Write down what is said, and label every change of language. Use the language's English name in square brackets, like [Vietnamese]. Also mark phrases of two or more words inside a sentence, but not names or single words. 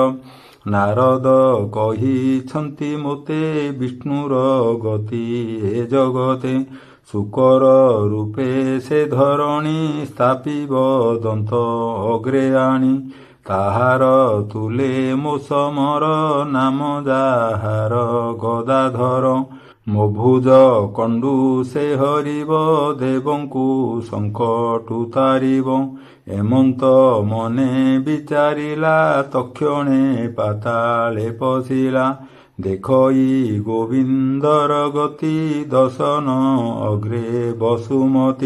[Odia] ନାରଦ କହିଛନ୍ତି ମୋତେ ବିଷ୍ଣୁର ଗତି ଏ ଜଗତେ। ଶୁକର ରୂପେ ସେ ଧରଣୀ ସ୍ଥାପିବ ଦନ୍ତ ଅଗ୍ରେ ଆଣି। ତାହାର ତୁଳେ ମୋ ସମର ନାମ ଯାହାର ଗଦାଧର। ମୋ ଭୁଜ କଣ୍ଡୁ ସେ ହରିବ ଦେବଙ୍କୁ ସଙ୍କଟୁ ତାରିବ। ଏମନ୍ତ ମନେ ବିଚାରିଲା ତକ୍ଷଣେ ପାତାଳେ ପଶିଲା। ଦେଖଇ ଗୋବିନ୍ଦର ଗତି ଦର୍ଶନ ଅଗ୍ରେ ବସୁମତୀ।